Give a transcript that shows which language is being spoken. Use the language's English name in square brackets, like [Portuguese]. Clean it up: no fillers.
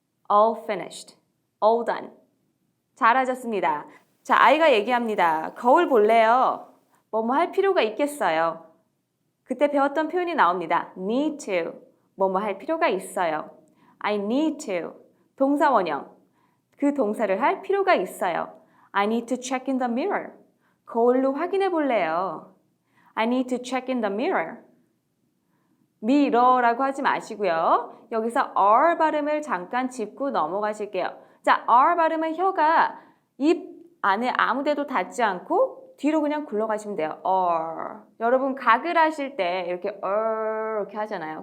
[English] all finished. all done. [Korean] 잘하셨습니다. 자, 아이가 얘기합니다. 거울 볼래요? 뭐뭐 할 필요가 있겠어요. 그때 배웠던 표현이 나옵니다. need to. 뭐뭐 할 필요가 있어요. [English] I need to. [Korean] 동사 원형. 그 동사를 할 필요가 있어요. [English] I need to check in the mirror. [Korean] 거울로 확인해 볼래요. [English] I need to check in the mirror. [Korean] mirror라고 하지 마시고요. 여기서 R 발음을 잠깐 짚고 넘어가실게요. 자, R 발음은 혀가 입 안에 아무 데도 닿지 않고 뒤로 그냥 굴러가시면 돼요. R. 여러분 가글 하실 때 이렇게 이렇게 하잖아요.